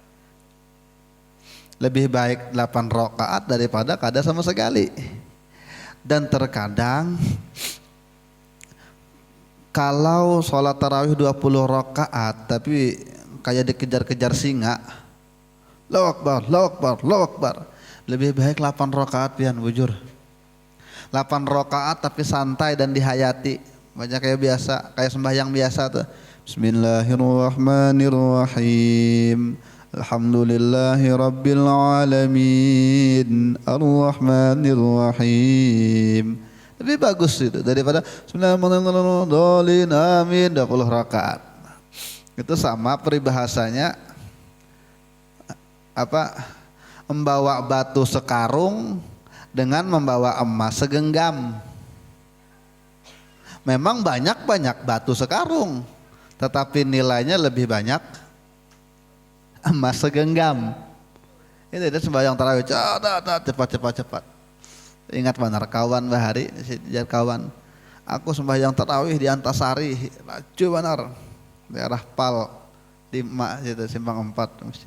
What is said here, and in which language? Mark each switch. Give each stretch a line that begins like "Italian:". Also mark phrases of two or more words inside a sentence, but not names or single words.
Indonesian: Lebih baik 8 rakaat daripada kada sama sekali. Dan terkadang kalau sholat tarawih 20 rakaat tapi kayak dikejar-kejar singa,
Arabic: الله أكبر، الله أكبر، الله أكبر.
Indonesian: Lebih baik 8 rakaat
Banjar: pian bujur.
Indonesian: 8 rakaat tapi santai dan dihayati. Baca kayak biasa, kayak sembahyang biasa tuh.
Arabic: بسم الله الرحمن الرحيم. الحمد لله رب العالمين. الرحمن الرحيم.
Indonesian: Lebih bagus itu daripada Bismillahirrahmanirrahim. Amin 20 rakaat. Itu sama peribahasanya membawa batu sekarung dengan membawa emas segenggam. Memang banyak batu sekarung, tetapi nilainya lebih banyak emas segenggam. Itu sembahyang tarawih cepat.
Banjar: Ingat benar kawan bahari, kawan.
Indonesian: Aku sembahyang tarawih di Antasari, laju benar. Daerah Pal di situ Simpang 4 masjid.